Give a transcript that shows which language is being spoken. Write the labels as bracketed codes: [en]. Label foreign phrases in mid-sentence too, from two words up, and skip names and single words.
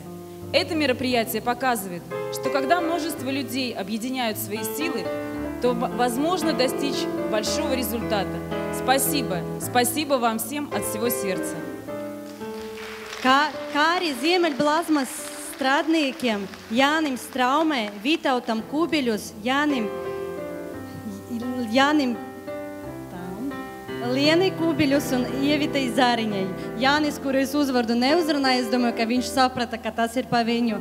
[ru] Это мероприятие показывает, что когда множество людей объединяют свои силы, то возможно достичь большого результата. Спасибо. Спасибо вам всем от всего сердца. [lv] Kā arī Ziemeļblāzmas strādniekiem Jānim Straumē, Vitautam Kubiļus, Jānim Lienai Kubiļus un Ievitai Zariņai. Jānis, kuru es uzvardu neuzrunāju, es domāju, ka viņš saprata, ka tas ir pa viņu.